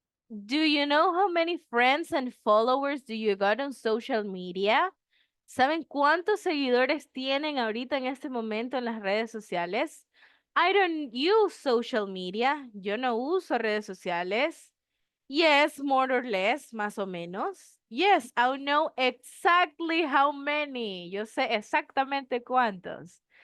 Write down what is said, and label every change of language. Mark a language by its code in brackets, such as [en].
[en] Do you know how many friends and followers do you got on social media? [es] ¿Saben cuántos seguidores tienen ahorita en este momento en las redes sociales? [en] I don't use social media. [es] Yo no uso redes sociales. [en] Yes, more or less, [es] más o menos. [en] Yes, I know exactly how many. [es] Yo sé exactamente cuántos.